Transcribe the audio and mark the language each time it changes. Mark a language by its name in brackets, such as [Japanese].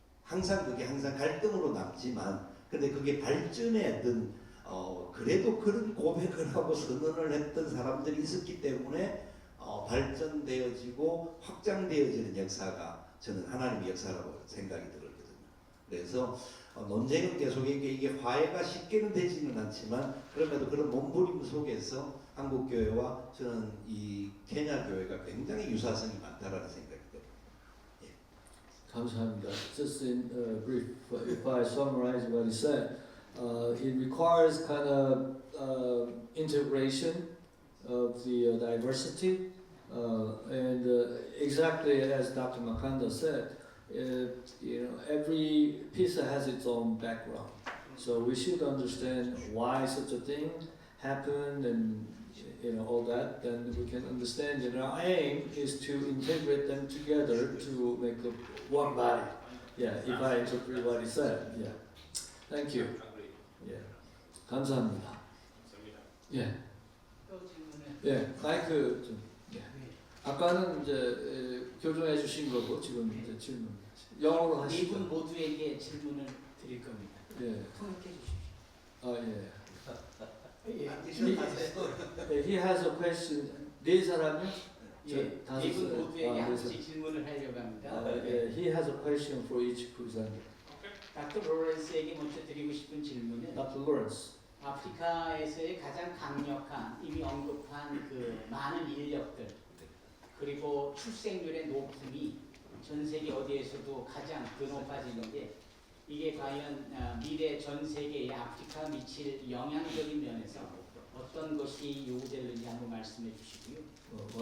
[Korean] 그게 항상 갈등으로 남지만 근데 그게 발전의 어떤 그래도 그런 고백을 하고 선언을 했던 사람들이 있었기 때문에 발전되어지고 확장되어지는 역사가 저는 하나님의 역사라고 생각이 들거든요. 그래서 논쟁은 계속 이게 화해가 쉽게는 되지는 않지만 그럼에도 그런 몸부림 속에서 한국 교회와 저는 이 케냐 교회가 굉장히 유사성이 많다라는 생각이 듭니다. 감사합니다. [English] Just in brief, if I summarize what he said, it requires kind of integration of the diversity, and exactly as Dr. Makanda said, every piece has its own background. So we should understand why such a thing happened and all that. Then we can understand that our aim is to integrate them together to make one body. Yeah, if I interpret what he said. Yeah. Thank you. Yeah. [Korean] 감사합니다. 예. 또 질문을. 예. 마이크 좀. 예. 아까는 이제 교정해 주신 거고 지금 이제 질문. 영어로 네 하시죠. 분 모두에게 질문을 드릴 겁니다. 예. 통역해 주십시오. 아 예. 예. [English] He has a question. [Korean] 네 사람이요? 예. 다섯 네 분 살. 모두에게 아, 한 네 번씩 질문을 하려고 합니다. 예. [English] He has a question for each presenter. [Korean] 닥터 로렌스에게 먼저 드리고 싶은 질문은 [English] Dr. Lawrence. [Korean] 아프리카에서의 가장 강력한 이미 언급한 그 많은 인력들 그리고 출생률의 높음이 전 세계 어디에서도 가장 높아지는데 이게 과연 미래 전 세계에 아프리카 미칠 영향적인 면에서 어떤 것이 요구되는지 한번 말씀해 주시고요.